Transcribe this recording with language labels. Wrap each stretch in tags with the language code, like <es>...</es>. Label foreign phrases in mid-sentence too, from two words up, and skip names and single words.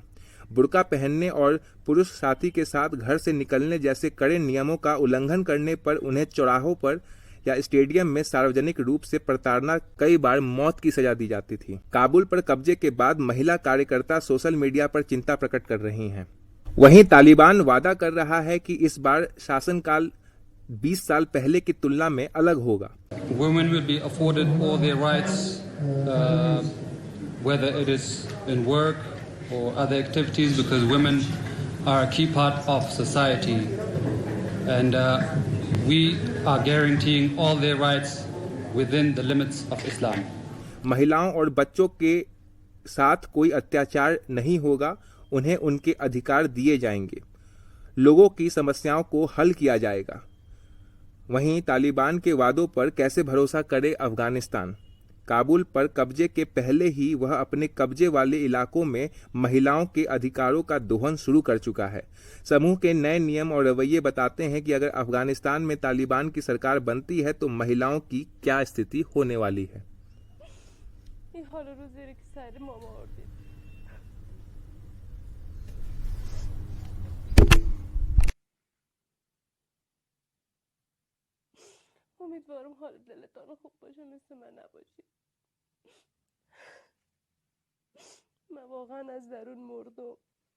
<hi>बुर्का पहनने और पुरुष साथी के साथ घर से निकलने जैसे कड़े नियमों का उल्लंघन करने पर उन्हें चौराहों पर या स्टेडियम में सार्वजनिक रूप से प्रताड़ना, कई बार मौत की सजा दी जाती थी। काबुल पर कब्जे के बाद महिला कार्यकर्ता</hi> <en>social media</en> <hi>पर चिंता प्रकट कर रही हैं। वहीं तालिबान वादा कर रहा है कि इस बार शासनकाल 20 साल पहले की तुलना में अलग होगा।</hi> <en>Women will be afforded all their rights, whether it is in work or other activities, because women are a key part of society, and we are guaranteeing all their rights within the limits of Islam.</en> <hi>महिलाओं और बच्चों के साथ कोई अत्याचार नहीं होगा, उन्हें उनके अधिकार दिए जाएंगे। लोगों की समस्याओं को हल किया जाएगा। वहीं तालिबान के वादों पर कैसे भरोसा करे अफगानिस्तान? काबुल पर कब्जे के पहले ही वह अपने कब्जे वाले इलाकों में महिलाओं के अधिकारों का दोहन शुरू कर चुका है। समूह के नए नियम और रवैये बताते हैं कि अगर अफगानिस्तान में तालिबान की सरकार बनती है तो महिलाओं की क्या स्थिति होने वाली है।</hi> <fa>امیدوارم حال دلتان خوب باشه، مثل من نباشی. من واقعا از درون مردم.</fa>